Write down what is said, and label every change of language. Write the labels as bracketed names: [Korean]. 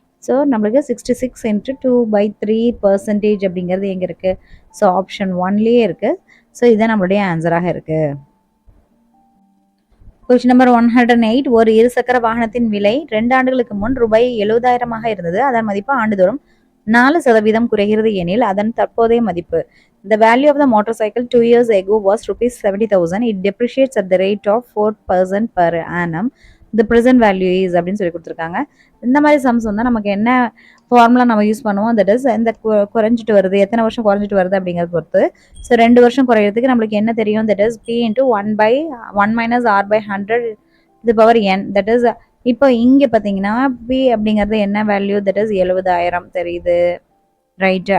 [Tamil] So நம்மளுக்கு 66 × 2/3% அப்படிங்கிறது எங்கே இருக்குது, ஸோ ஆப்ஷன் 1லேயே இருக்குது. ஸோ இதுதான் நம்மளுடைய ஆன்சராக இருக்குது. Question number 108. ஒரு இருசக்கர வாகனத்தின் விலை 2 ஆண்டுகளுக்கு முன் ரூபாய் 70,000 இருந்தது. அதன் மதிப்பு ஆண்டுதோறும் 4% குறைகிறது எனில் அதன் தற்போதைய மதிப்பு. [English] The value of the motorcycle 2 years ago was ₹70,000. It depreciates at the rate of 4% per annum. The present value is [Tamil] அப்படின்னு சொல்லி கொடுத்துருக்காங்க. இந்த மாதிரி சம்ஸ் வந்து நமக்கு என்ன ஃபார்முலா நம்ம யூஸ் பண்ணுவோம், தட் இஸ் இந்த குறைஞ்சிட்டு வருது, எத்தனை வருஷம் குறைஞ்சிட்டு வருது அப்படிங்கிறத பொறுத்து. ஸோ 2 வருஷம் குறையிறதுக்கு நம்மளுக்கு என்ன தெரியும், that is p × 1 - r/100n. That is இப்போ இங்கே பார்த்தீங்கன்னா p அப்படிங்கிறது என்ன வேல்யூ, தட் இஸ் 70,000 தெரியுது, ரைட்டு.